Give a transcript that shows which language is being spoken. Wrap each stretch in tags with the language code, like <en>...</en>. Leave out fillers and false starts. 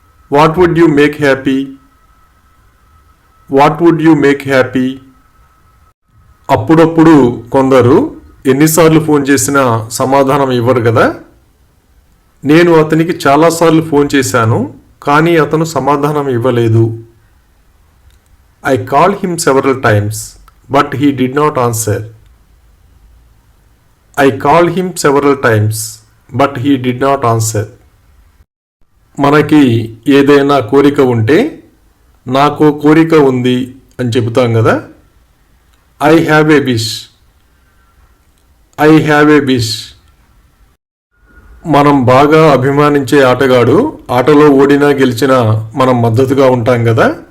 <en>What would you make happy? What would you make happy?</en> <te>అప్పుడప్పుడు కొందరు ఎన్నిసార్లు phone చేసినా సమాధానం ఇవ్వరు కదా. నేను అతనికి చాలాసార్లు ఫోన్ చేశాను, కానీ అతను సమాధానం ఇవ్వలేదు.</te> <en>I called him several times, but he did not answer. I called him several times, but he did not answer.</en> <te>మనకి ఏదైనా కోరిక ఉంటే నాకు కోరిక ఉంది అని చెబుతాం కదా.</te> <en>I have a wish. I have a wish.</en> <te>మనం బాగా అభిమానించే ఆటగాడు ఆటలో ఓడినా గెలిచినా మనం మద్దతుగా ఉంటాం కదా.</te>